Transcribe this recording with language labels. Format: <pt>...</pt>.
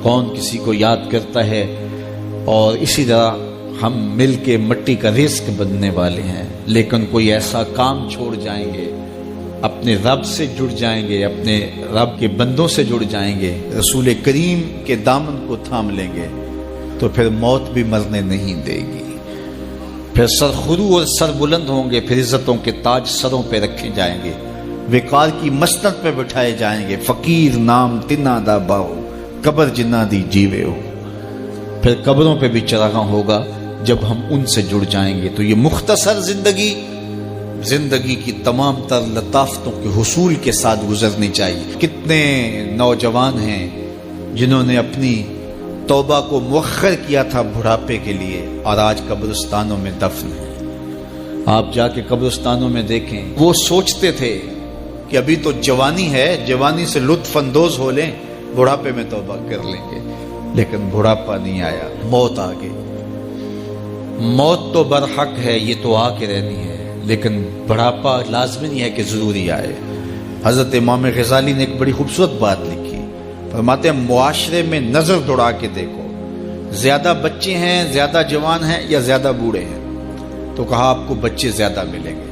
<ur>کون کسی کو یاد کرتا ہے؟ اور اسی طرح ہم مل کے مٹی کا رزق بننے والے ہیں، لیکن کوئی ایسا کام چھوڑ جائیں گے، اپنے رب سے جڑ جائیں گے، اپنے رب کے بندوں سے جڑ جائیں گے، رسول کریم کے دامن کو تھام لیں گے تو پھر موت بھی مرنے نہیں دے گی. پھر سرخرو اور سر بلند ہوں گے، پھر عزتوں کے تاج سروں پہ رکھے جائیں گے، وقار کی مسند پہ بٹھائے جائیں گے.</ur> <pa>فقیر نام تنا دا باؤ، قبر جنا دی جیوے ہو.</pa> <ur>پھر قبروں پہ بھی چراغاں ہوگا جب ہم ان سے جڑ جائیں گے. تو یہ مختصر زندگی کی تمام تر لطافتوں کے حصول کے ساتھ گزرنی چاہیے. کتنے نوجوان ہیں جنہوں نے اپنی توبہ کو مؤخر کیا تھا بڑھاپے کے لیے، اور آج قبرستانوں میں دفن ہیں. آپ جا کے قبرستانوں میں دیکھیں، وہ سوچتے تھے کہ ابھی تو جوانی ہے، جوانی سے لطف اندوز ہو لیں، بڑھاپے میں توبہ کر لیں گے. لیکن بڑھاپا نہیں آیا، موت آ گئی. موت تو برحق ہے، یہ تو آ کے رہنی ہے، لیکن بڑھاپا لازمی نہیں ہے کہ ضروری آئے. حضرت امام غزالی نے ایک بڑی خوبصورت بات لکھی. فرماتے ہیں معاشرے میں نظر دوڑا کے دیکھو، زیادہ بچے ہیں، زیادہ جوان ہیں یا زیادہ بوڑھے ہیں؟ تو کہا آپ کو بچے زیادہ ملیں گے.</ur>